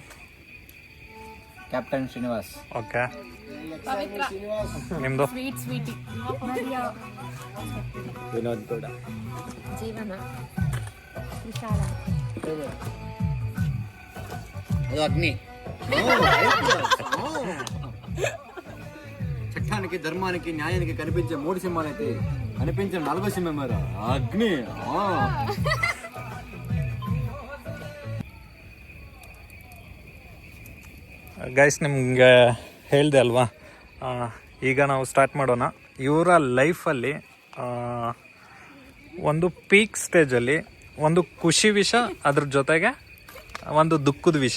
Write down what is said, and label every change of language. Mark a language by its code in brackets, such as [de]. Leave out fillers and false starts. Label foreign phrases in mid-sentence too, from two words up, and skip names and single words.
[kn] ಕ್ಯಾಪ್ಟನ್ ಶ್ರೀನಿವಾಸ್. ಓಕೆ, ನಿಮ್ಮದು? ವಿನೋದ್ ಗೌಡ. ಜೀವನ. ವಿಶಾಲ. ಅದು ಅಗ್ನಿ. [te] చట్టానికి ధర్మానికి న్యాయానికి కనిపించే 3 సింహాలైతే అనిపించిన 4 సింహం మరి అగ్ని. [kn] ಗೈಸ್, ನಿಮಗೆ ಹೇಳಿದೆ ಅಲ್ವಾ, ಈಗ ನಾವು ಸ್ಟಾರ್ಟ್ ಮಾಡೋಣ. ಇವರ ಲೈಫಲ್ಲಿ ಒಂದು ಪೀಕ್ ಸ್ಟೇಜಲ್ಲಿ ಒಂದು ಖುಷಿ ವಿಷಯ, ಅದ್ರ ಜೊತೆಗೆ ಒಂದು ದುಃಖದ ವಿಷಯ.